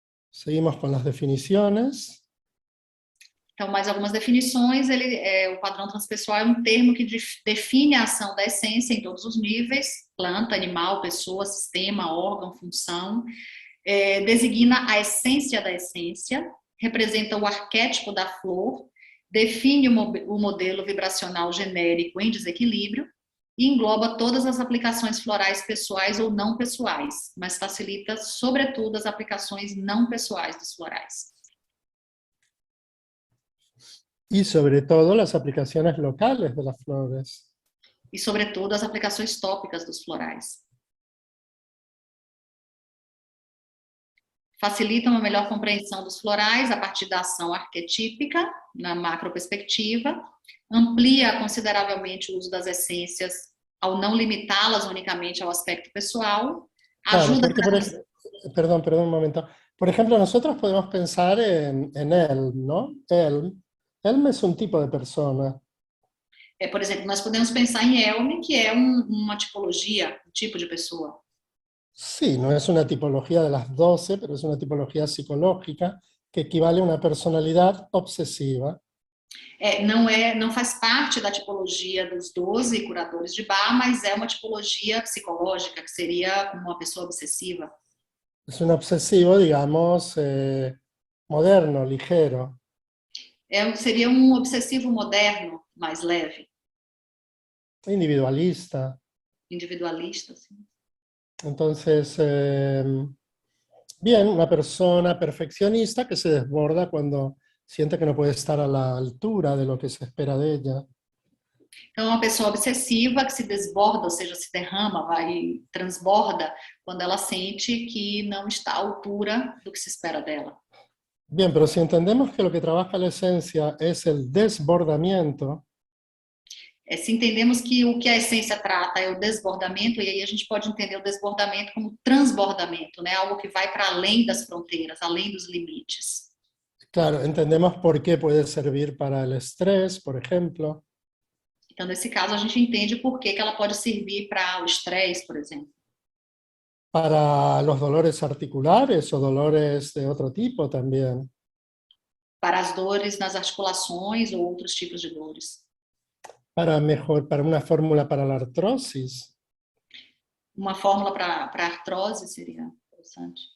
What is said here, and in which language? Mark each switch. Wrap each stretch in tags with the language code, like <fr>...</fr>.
<es>Seguimos con las definiciones.</es> <pt>Então, mais algumas definições. O padrão transpessoal é um termo que define a ação da essência em todos os níveis: planta, animal, pessoa, sistema, órgão, função. Designa a essência da essência, representa o arquétipo da flor, define o modelo vibracional genérico em desequilíbrio e engloba todas as aplicações florais pessoais ou não pessoais, mas facilita, sobretudo, as aplicações não pessoais dos florais.</pt> <es>Y sobre todo las aplicaciones locales de las flores.</es> <pt>E, sobretudo, as aplicações tópicas dos florais. facilita uma melhor compreensão dos florais a partir da ação arquetípica, na macroperspectiva, amplia consideravelmente o uso das essências ao não limitá-las unicamente ao aspecto pessoal,</pt> <es>Claro,</es> <pt>ajuda...</pt> <es>porque, perdón un momento. Por ejemplo, nosotros podemos pensar en Elm, ¿no? Elm es un tipo de persona.</es> <pt>Por exemplo, nós podemos pensar em Elm, que é uma tipologia, um tipo de pessoa.</pt> <es>Sí, no es una tipología de las 12, pero es una tipología psicológica que equivale a una personalidad obsesiva.</es> <pt>Não faz parte da tipologia dos 12 curadores de Bach, mas é uma tipologia psicológica, que seria como uma pessoa obsessiva.</pt> <es>Es un obsesivo, digamos, moderno, ligero.</es> <pt>Seria um obsessivo moderno, mais leve,</pt> <es>Individualista.</es> <pt>individualista. Assim.</pt> <es>Entonces, bien, una persona perfeccionista que se desborda cuando siente que no puede estar a la altura de lo que se espera de ella.</es> <pt>Então, é uma pessoa obsessiva que se desborda, ou seja, se derrama, vai transborda, quando ela sente que não está à altura do que se espera dela.</pt> <es>Bien, pero si entendemos que lo que trabaja la esencia es el desbordamiento,</es> <pt>Se entendemos que o que a essência trata é o desbordamento, e aí a gente pode entender o desbordamento como transbordamento, né? Algo que vai para além das fronteiras, além dos limites.</pt> <es>claro, entendemos por qué puede servir para el estrés, por ejemplo.</es> <pt>Então, nesse caso, a gente entende por que ela pode servir para o estresse, por exemplo.</pt> <es>Para los dolores articulares o dolores de otro tipo también.</es> <pt>Para as dores nas articulações ou outros tipos de dores.</pt> <es>Para una fórmula para la artrosis.</es> <pt>Uma fórmula para artrose seria interessante.</pt>